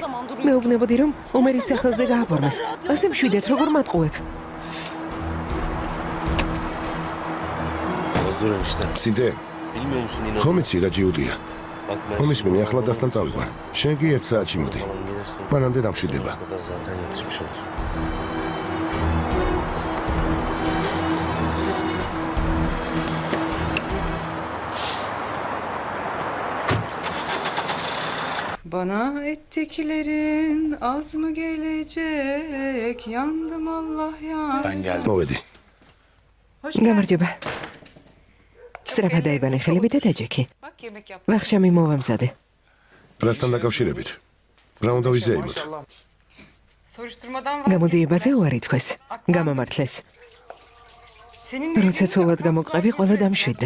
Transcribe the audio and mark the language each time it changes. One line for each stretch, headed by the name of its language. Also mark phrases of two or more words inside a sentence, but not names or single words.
Georgian: მეუბნებოდი, რომ ომერის სახელზე გააფორმეს. ასე მშვიდეთ, როგორ მატყუებ? სიძე, ხომ იცი რა ჯიუდია? მომისმინე, ახლა დასთან წავიყვან. შენ კი 1 საათში მოდი. მანამდე დამშვიდება.
Turkish: Bana ettiklerin az mı gelecek? Yandım Allah ya.
Georgian: მოვედი. გამარჯობა. სწრაფად დაიბანე ხელები და დაჯექი. ვახშამი მოვამზადე. რასთან დაკავშირებით? რა უნდა ვიზეიმოთ? გამოძიებაზე უარი თქვეს. გამამართლეს. როცა ცოლად გამოყევი, ყველა დამშვიდდა.